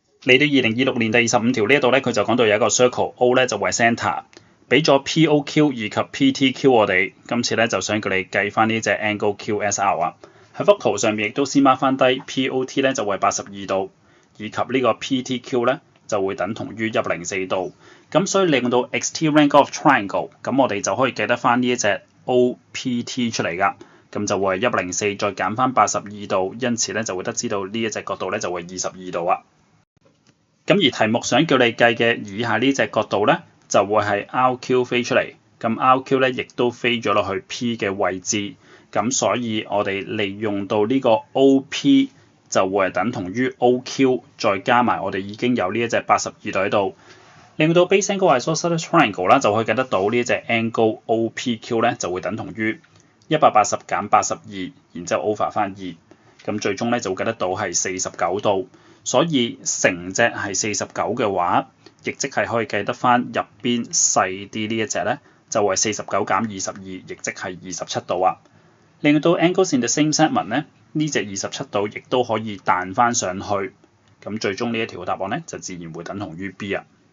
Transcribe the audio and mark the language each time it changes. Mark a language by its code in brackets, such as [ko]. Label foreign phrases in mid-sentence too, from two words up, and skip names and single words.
[yue] 嚟到2026年第25條呢一度咧，佢就講到有一個 circle O 咧就為 centre， 俾咗 POQ 以及 PTQ 我哋，今次咧就想叫你計翻呢隻 angle QSR 啊。喺幅圖上面亦都先 mark 翻低 POT 咧就為82度，以及呢個 PTQ 咧就會等同於104度。咁所以利用到 [en] exterior angle of triangle， [yue] 咁我哋就可以計得翻呢一隻 OPT 出嚟㗎。咁就會係104再減翻82度，因此咧就會得知道呢一隻角度咧就會22度啊。咁而題目想叫你計嘅以下呢隻角度咧，就會係 RQ 飛出嚟，咁 RQ 咧亦都飛咗落去 P 嘅位置，咁所以我哋利用到呢個 OP 就會係等同於 OQ， 再加埋我哋已經有呢一隻82度喺度，令到 [en] base angle isosceles triangle [yue] 啦，就可以計得到呢一隻 angle OPQ 咧就會等同於180減82，然之後 over 翻2，咁最終咧就會計得到係49度。所以成隻係49嘅話，亦即係可以計得翻入邊細啲呢一隻咧，就係49減22，亦即係27度啊。令到 [en] angles in the same segment [yue] 咧，呢隻27度亦都可以彈翻上去，咁最終呢一條答案咧就自然會等同於 B 啊。